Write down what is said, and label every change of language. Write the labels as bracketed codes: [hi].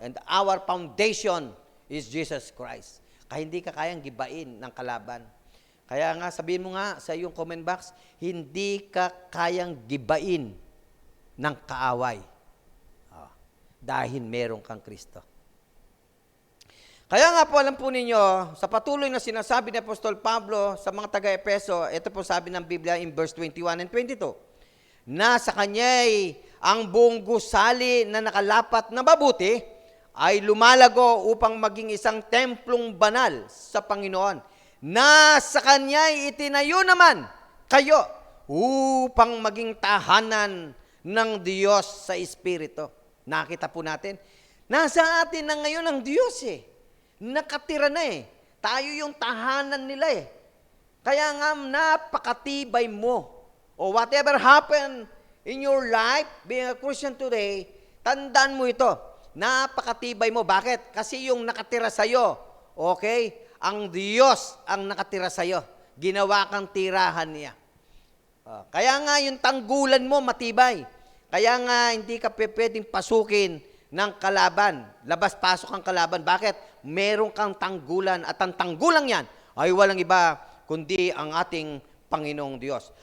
[en] And our foundation is Jesus Christ. [tl] Kaya hindi ka kayang gibain ng kalaban. Kaya nga, sabihin mo nga sa iyong comment box, hindi ka kayang gibain ng kaaway. Dahil meron kang Kristo. Kaya nga po, alam po ninyo, sa patuloy na sinasabi ni Apostol Pablo sa mga taga-Epeso, ito po sabi ng Biblia in verse 21 and 22, na sa kanya'y ang buong gusali na nakalapat na mabuti ay lumalago upang maging isang templong banal sa Panginoon, na sa Kanya'y itinayo naman kayo upang maging tahanan ng Diyos sa Espiritu. Nakita po natin, nasa atin na ngayon ang Diyos Nakatira na Tayo yung tahanan nila Kaya nga napakatibay mo. [en] O whatever happened in your life, being a Christian today, [tl] tandaan mo ito. Napakatibay mo. Bakit? Kasi yung nakatira sa'yo, okay? Ang Diyos ang nakatira sa'yo. Ginawa kang tirahan niya. Kaya nga yung tanggulan mo matibay. Kaya nga hindi ka pwedeng pasukin ng kalaban. Labas-pasok ang kalaban. Bakit? Meron kang tanggulan at ang tanggulang yan ay walang iba kundi ang ating Panginoong Diyos.